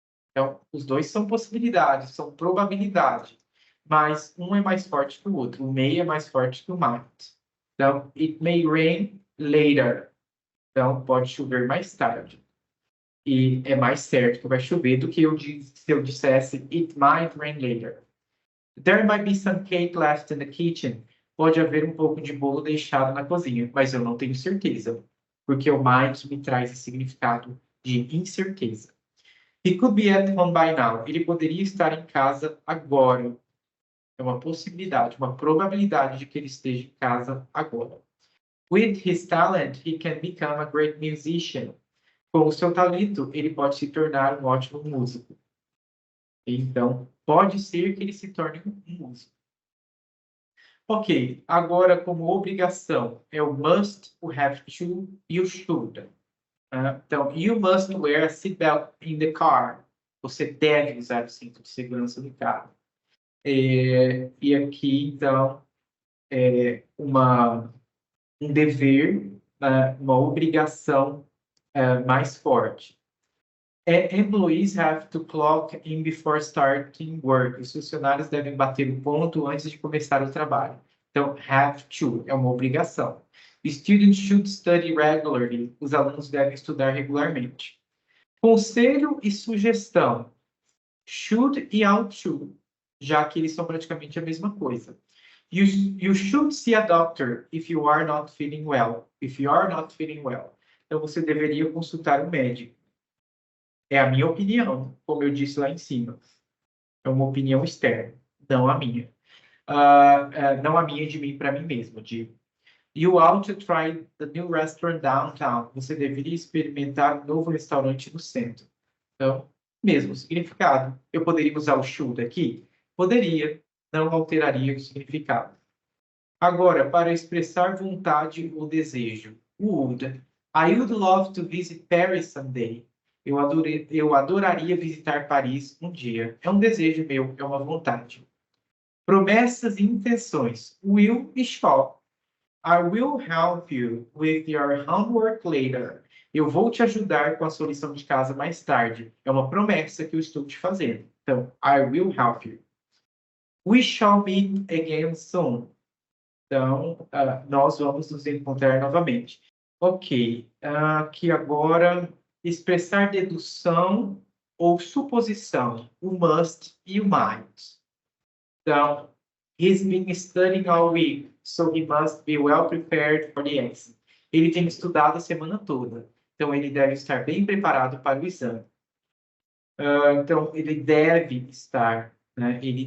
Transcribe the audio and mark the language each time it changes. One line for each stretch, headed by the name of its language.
Portuguese: Então, os dois são possibilidades, são probabilidade. Mas um é mais forte que o outro. O may é mais forte que o might. Então,
English: it may rain later.
Portuguese: Então, pode chover mais tarde. E é mais certo que vai chover do que se eu dissesse
English: it might rain later. There might be some cake left in the kitchen.
Portuguese: Pode haver um pouco de bolo deixado na cozinha, mas eu não tenho certeza. Porque o might me traz esse significado de incerteza.
English: He could be at home by now.
Portuguese: Ele poderia estar em casa agora. É uma possibilidade, uma probabilidade de que ele esteja em casa agora.
English: With his talent, he can become a great musician.
Portuguese: Com o seu talento, ele pode se tornar um ótimo músico. Então, pode ser que ele se torne um músico. Ok, agora como obrigação, é o must, o have to e o should.
English: Então, you must wear a seatbelt in the car.
Portuguese: Você deve usar o cinto de segurança no carro. E aqui, então, é um dever, uma obrigação mais forte.
English: Employees have to clock in before starting work.
Portuguese: Os funcionários devem bater o ponto antes de começar o trabalho. Então, have to é uma obrigação.
English: Students should study regularly.
Portuguese: Os alunos devem estudar regularmente. Conselho e sugestão. Should e ought to, já que eles são praticamente a mesma coisa.
English: You should see a doctor if you are not feeling well. If you are not feeling well.
Portuguese: Então, você deveria consultar um médico. É a minha opinião, como eu disse lá em cima. É uma opinião externa, não a minha. Não a minha de mim para mim mesmo, digo.
English: You ought to try the new restaurant downtown.
Portuguese: Você deveria experimentar um novo restaurante no centro. Então, mesmo significado. Eu poderia usar o should aqui? Poderia, não alteraria o significado. Agora, para expressar vontade ou desejo. Would.
English: I would love to visit Paris someday.
Portuguese: Eu adoraria visitar Paris um dia. É um desejo meu, é uma vontade. Promessas e intenções. Will e shall.
English: I will help you with your homework later.
Portuguese: Eu vou te ajudar com a sua lição de casa mais tarde. É uma promessa que eu estou te fazendo.
English: Então, I will help you. We shall meet again soon.
Portuguese: Então, nós vamos nos encontrar novamente. Ok. Aqui agora, expressar dedução ou suposição. O must e o might.
English: Então, he's been studying all week, so he must be well prepared for the exam.
Portuguese: Ele tem estudado a semana toda, então ele deve estar bem preparado para o exame. Então, ele deve estar, né?